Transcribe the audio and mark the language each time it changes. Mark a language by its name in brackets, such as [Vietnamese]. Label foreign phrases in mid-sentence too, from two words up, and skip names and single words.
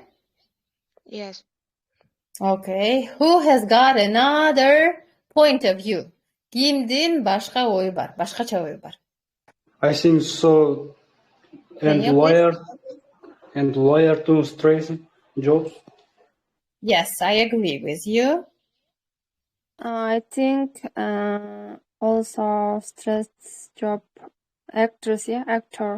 [English] Yes. Okay. Who has got another point of view? [Kyrgyz] Кимдин башка ою бар, башкача ою бар. [English] I think so. Can you please? And lawyer to stress jobs. Yes, I agree with you. I think also stress job actress, yeah, actor.